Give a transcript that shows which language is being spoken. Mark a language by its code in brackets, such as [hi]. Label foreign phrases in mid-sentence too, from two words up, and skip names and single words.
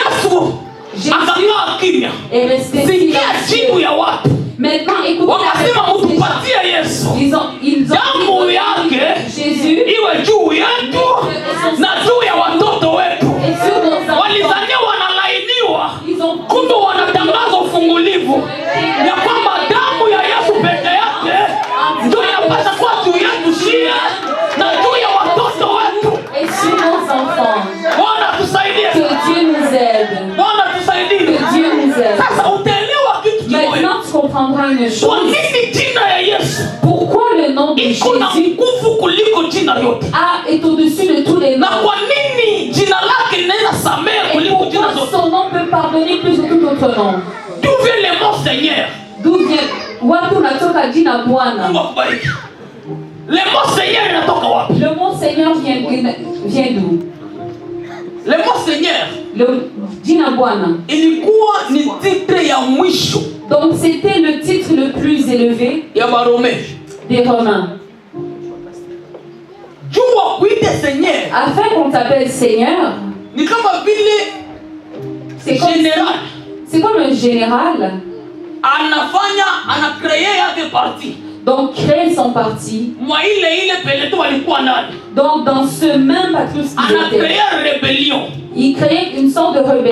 [fr] Jésus est resté silencieux. Maintenant, écoutez la réponse des gens. Ils ont Jésus et sur nos enfants. Ils ont [sw] kumbe wanatangaza ufungulivu ya kwamba damu ya Yesu peke yake ndio inapata kwa juu yetu shia na juu ya watoto wetu. Bwana tusaidie. Bwana tusaidie. Sasa utaelewa kitu kimoja. Kwa nini jina ya Yesu? [fr] Pourquoi le nom de Jésus est au-dessus de tous les noms? [sw] Na kwa nini jina lake linaweza samehe kuliko jina zote? [fr] Son nom peut pardonner plus de tout autre nom. D'où vient le mot Seigneur? D'où vient [sw] watu natoka jina Bwana? Mungu akubariki. [fr] Le mot Seigneur [sw] inatoka wapi? [fr] Le mot Seigneur vient d'où? Le mot Seigneur, [sw] le jina Bwana, ilikuwa ni titre ya mwisho. [fr] Donc c'était le titre le plus élevé [sw] ya Baromais, [fr] des Romains. [sw] Jua kuite Seigneur, [fr] afin qu'on t'appelle Seigneur, [sw] ni kama vile [fr] c'est général. C'est comme un général. [sw] Ana créé yake parti. [fr] Donc créer son parti. Donc dans ce même patrouille, il crée une sorte de rébellion.